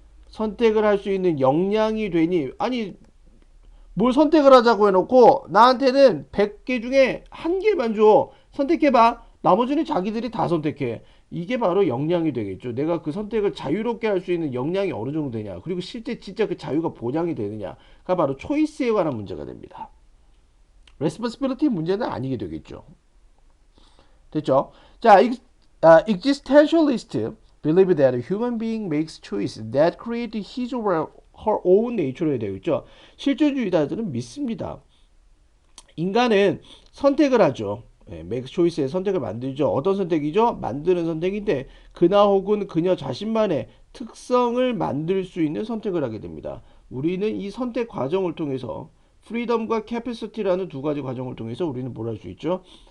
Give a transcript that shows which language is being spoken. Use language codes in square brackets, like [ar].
[ko] 선택을 할 수 있는 역량이 되니? 아니 뭘 선택을 하자고 해놓고 나한테는 100개 중에 한 개만 줘. 선택해봐. 나머지는 자기들이 다 선택해. 이게 바로 역량이 되겠죠. 내가 그 선택을 자유롭게 할 수 있는 역량이 어느 정도 되냐. 그리고 실제 진짜 그 자유가 보장이 되느냐가 바로 초이스에 관한 문제가 됩니다. 레스폰시빌리티 문제는 아니게 되겠죠. 됐죠? [en] 자, existentialist believe that a human being makes choices that create his or her own nature에 [ko] 되어 있죠. 실존주의자들은 믿습니다. 인간은 선택을 하죠. make choice의 선택을 만들죠. 어떤 선택이죠? 만드는 선택인데 그나 혹은 그녀 자신만의 특성을 만들 수 있는 선택을 하게 됩니다. 우리는 이 선택 과정을 통해서 프리덤과 캐패시티라는 두 가지 과정을 통해서 우리는 뭘 할 수 있죠?